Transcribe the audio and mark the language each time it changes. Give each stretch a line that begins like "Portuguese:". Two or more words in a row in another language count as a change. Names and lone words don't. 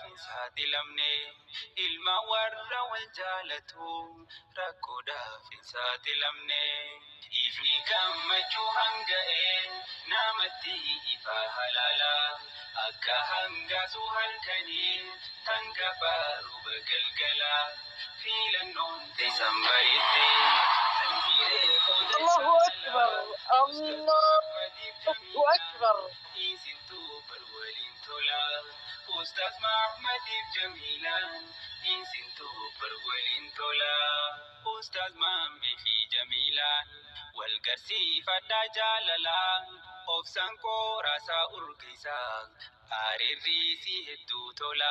Oromo: hin saaxilamne ilma warra wal jaalatu rakkoodhaaf hin saaxilamne ifni gammachuu hanga'ee namatti ifa halaala akka hangaasu halkanii tan gabaaru bagalgala filannoon teessan bareedde tan hiree qooda
Arabic: الله أكبر الله أكبر
Oromo: isintu bar waliin tola ustaz Mahmadiif Jamiilaan isintu bar waliin tola ustaz Mahmee fi Jamiilaan wal garsiifadhaa jaalalaa obsaan qoraasaa urgeessaa Arirri si hedduu tola